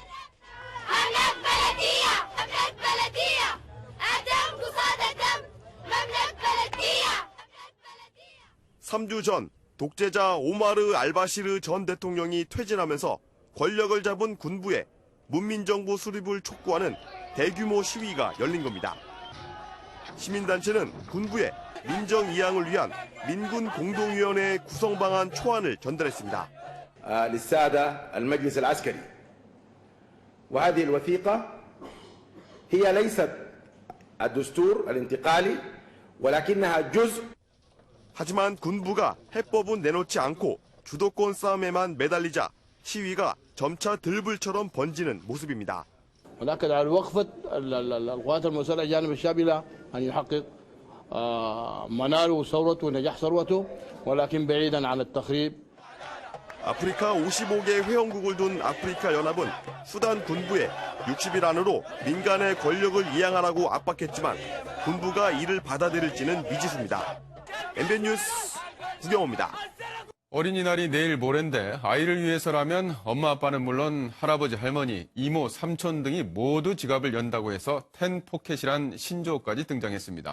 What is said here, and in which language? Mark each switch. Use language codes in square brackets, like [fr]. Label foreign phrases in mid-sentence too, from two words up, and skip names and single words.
[ko] 3주 전 독재자 오마르 알바시르 전 대통령이 퇴진하면서 권력을 잡은 군부에 문민정부 수립을 촉구하는 대규모 시위가 열린 겁니다. 시민단체는 군부에 민정이양을 위한 민군 공동위원회 구성 방안 초안을 전달했습니다. [ar] للسادة المجلس العسكري وهذه الوثيقة هي ليست الدستور الانتقالي ولكنها جزء. [ko] 하지만 군부가 해법은 내놓지 않고 주도권 싸움에만 매달리자 시위가 점차 들불처럼 번지는 모습입니다. [ar] ونأكد على وقفة القوات المسلحة الجانب الشعبي أن يحقق مناله ثورته ونجاح ثروته ولكن بعيدا عن التخريب. [ko] 아프리카 55개 회원국을 둔 아프리카 연합은 수단 군부에 60일 안으로 민간의 권력을 이양하라고 압박했지만 군부가 이를 받아들일지는 미지수입니다. MBN 뉴스 구경호입니다. 어린이날이 내일 모레인데 아이를 위해서라면 엄마 아빠는 물론 할아버지 할머니, 이모, 삼촌 등이 모두 지갑을 연다고 해서 10포켓이란 신조어까지 등장했습니다.